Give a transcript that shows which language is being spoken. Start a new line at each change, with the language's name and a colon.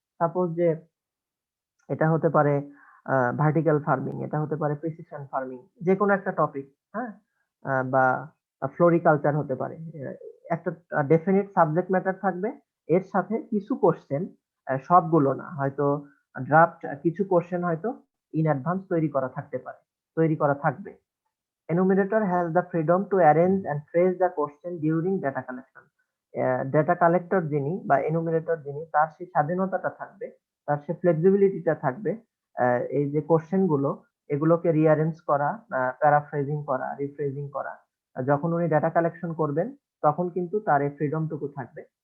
Bangla: Suppose যে এটা হতে পারে ভার্টিক্যাল ফার্মিং, এটা হতে পারে প্রিসিশন ফার্মিং, যে কোনো একটা টপিক। হ্যাঁ, বা ফ্লোরিকালচার হতে পারে। একটা ডেফিনিট সাবজেক্ট ম্যাটার থাকবে, এর সাথে কিছু কোশ্চেন, সবগুলো না, হয়তো ড্রাফট কিছু কোশ্চেন হয়তো ইন অ্যাডভান্স তৈরি করা থাকতে পারে, তৈরি করা থাকবে।
English: enumerator has the freedom to arrange and phrase the question during data collection.
Bangla: Data collector যিনি বা এনুমিরেটর যিনি, তার সেই স্বাধীনতাটা থাকবে, তার সেই ফ্লেক্সিবিলিটিটা থাকবে, এই যে কোশ্চেন গুলো এগুলোকে রিঅ্যারেঞ্জ করা, প্যারাফ্রেজিং করা, রিফ্রেজিং করা। যখন উনি ডেটা কালেকশন করবেন তখন কিন্তু তার এই ফ্রিডমটুকু থাকবে।